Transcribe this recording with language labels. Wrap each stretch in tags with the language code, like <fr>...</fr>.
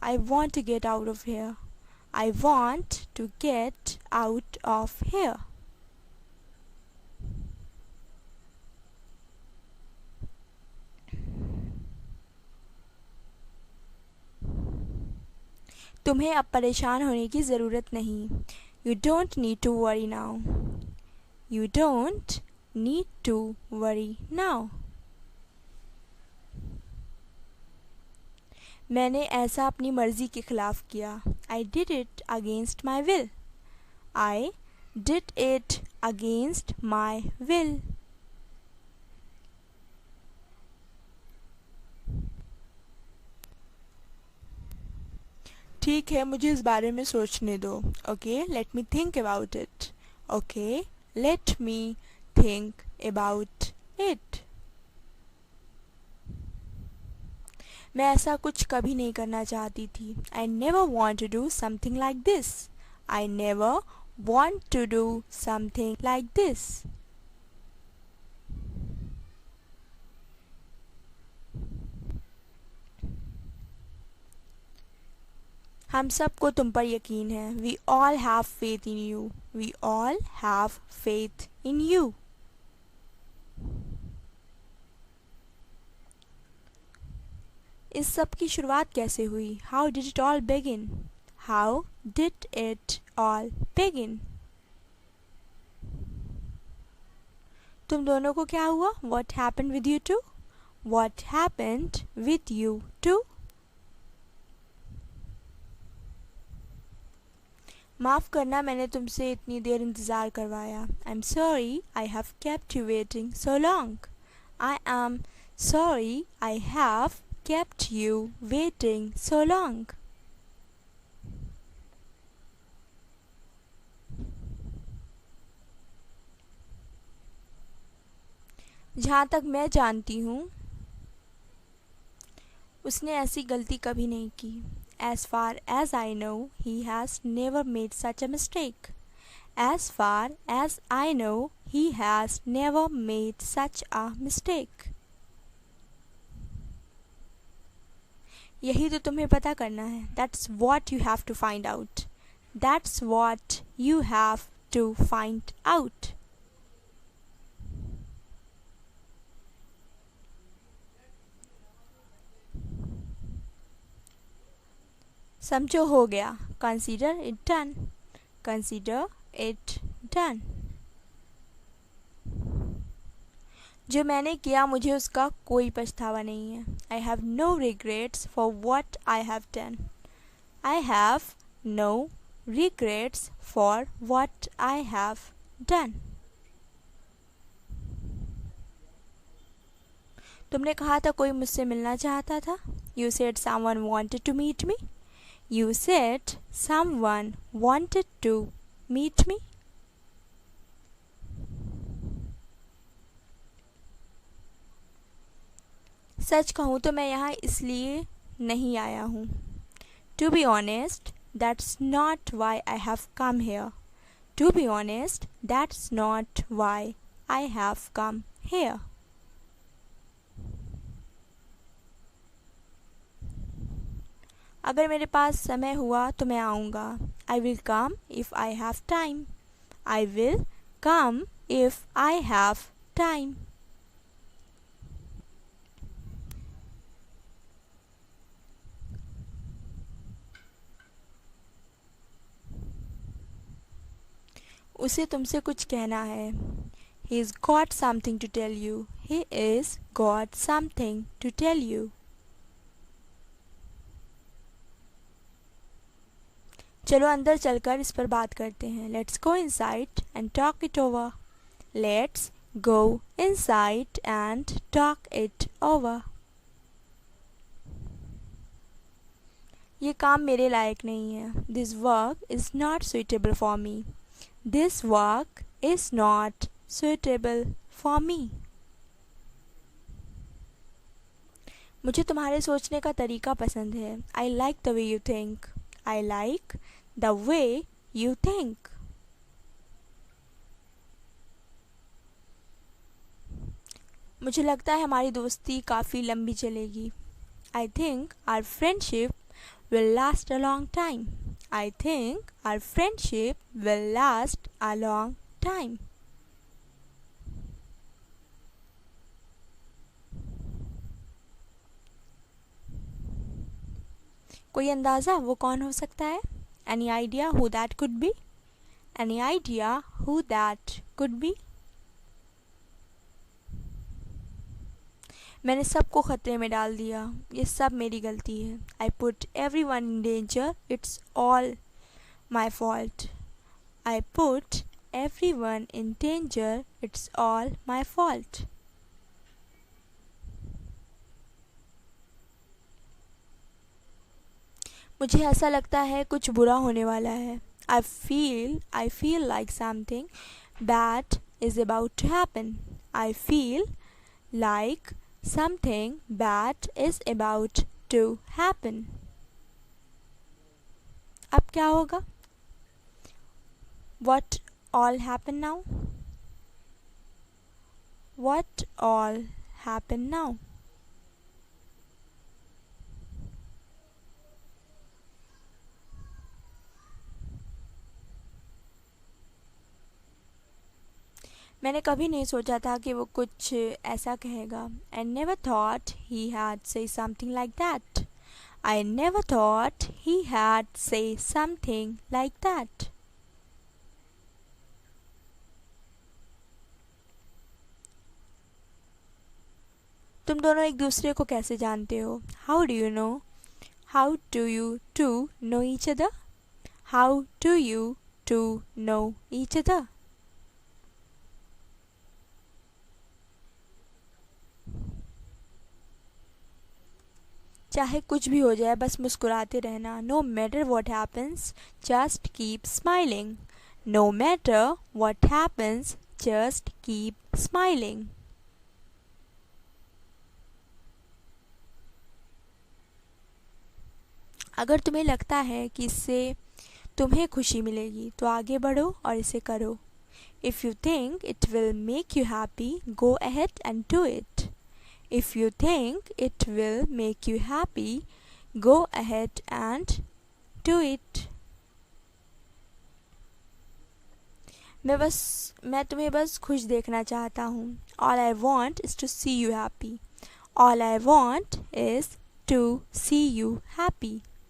<en>I want to get out of here. I want to get out of here.</en> <hi>तुम्हें अब परेशान होने की ज़रूरत नहीं.</hi> <en>You don't need to worry now. You don't need to worry now.</en> <hi>मैंने ऐसा अपनी मर्ज़ी के ख़िलाफ़ किया.</hi> <en>I did it against my will. I did it against my will.</en> <hi>ठीक है, मुझे इस बारे में सोचने दो.</hi> <en>Okay, let me think about it. Okay, let me think about it.</en> <hi>मैं ऐसा कुछ कभी नहीं करना चाहती थी.</hi> <en>I never want to do something like this. I never want to do something like this.</en> <hi>हम सबको तुम पर यकीन है.</hi> <en>We all have faith in you. We all have faith in you.</en> <hi>इस सब की शुरुआत कैसे हुई?</hi> <en>How did it all begin? How did it all begin?</en> <hi>तुम दोनों को क्या हुआ?</hi> <en>What happened with you two? What happened with you two?</en> <hi>माफ़ करना मैंने तुमसे इतनी देर इंतज़ार करवाया.</hi> <en>I'm sorry I have kept you waiting so long. I am sorry I have kept you waiting so long.</en> <hi>जहाँ तक मैं जानती हूँ उसने ऐसी गलती कभी नहीं की.</hi> <en>As far as I know, he has never made such a mistake. As far as I know, he has never made such a mistake.</en> <hi>यही तो तुम्हें पता करना है.</hi> <en>That's what you have to find out. That's what you have to find out.</en> <hi>समझो हो गया.</hi> <en>Consider it done. Consider it done.</en> <hi>जो मैंने किया मुझे उसका कोई पछतावा नहीं है.</hi> <en>I have no regrets for what I have done. I have no regrets for what I have done.</en> <hi>तुमने कहा था कोई मुझसे मिलना चाहता था.</hi> <en>You said someone wanted to meet me. You said someone wanted to meet me.</en> <hi>सच कहूँ तो मैं यहाँ इसलिए नहीं आया हूँ.</hi> <en>To be honest, that's not why I have come here. To be honest, that's not why I have come here.</en> <hi>अगर मेरे पास समय हुआ तो मैं आऊँगा.</hi> <en>I will come if I have time. I will come if I have time.</en> <hi>उसे तुमसे कुछ कहना है.</hi> <en>He's got something to tell you. He is got something to tell you.</en> <hi>चलो अंदर चलकर इस पर बात करते हैं.</hi> <en>Let's go inside and talk it over. Let's go inside and talk it over.</en> <hi>ये काम मेरे लायक नहीं है.</hi> <en>This work is not suitable for me. This work is not suitable for me.</en> <hi>मुझे तुम्हारे सोचने का तरीका पसंद है.</hi> <en>I like the way you think. I like the way you think.</en> <hi>मुझे लगता है हमारी दोस्ती काफ़ी लंबी चलेगी.</hi> <en>I think our friendship will last a long time. I think our friendship will last a long time.</en> <hi>कोई अंदाज़ा वो कौन हो सकता है?</hi> <en>Any idea who that could be? Any idea who that could be?</en> <hi>मैंने सबको खतरे में डाल दिया. ये सब मेरी गलती है.</hi> <en>I put everyone in danger. It's all my fault. I put everyone in danger. It's all my fault.</en> <hi>मुझे ऐसा लगता है कुछ बुरा होने वाला है.</hi> <en>I feel like something bad is about to happen. I feel like something bad is about to happen.</en> <hi>अब क्या होगा?</hi> <en>What all happen now? What all happen now?</en> <hi>मैंने कभी नहीं सोचा था कि वो कुछ ऐसा कहेगा.</hi> <en>I never thought he had say something like that. I never thought he had say something like that.</en> <hi>तुम दोनों एक दूसरे को कैसे जानते हो?</hi> <en>How do you know? How do you two know each other? How do you two know each other?</en> <hi>चाहे कुछ भी हो जाए बस मुस्कुराते रहना.</hi> <en>No matter what happens, just keep smiling. No matter what happens, just keep smiling.</en> <hi>अगर तुम्हें लगता है कि इससे तुम्हें खुशी मिलेगी तो आगे बढ़ो और इसे करो.</hi> <en>If you think it will make you happy, go ahead and do it. If you think it will make you happy, go ahead and do it.</en> <hi>मैं तुम्हें बस खुश देखना चाहता हूँ.</hi> <en>All I want is to see you happy. All I want is to see you happy.</en>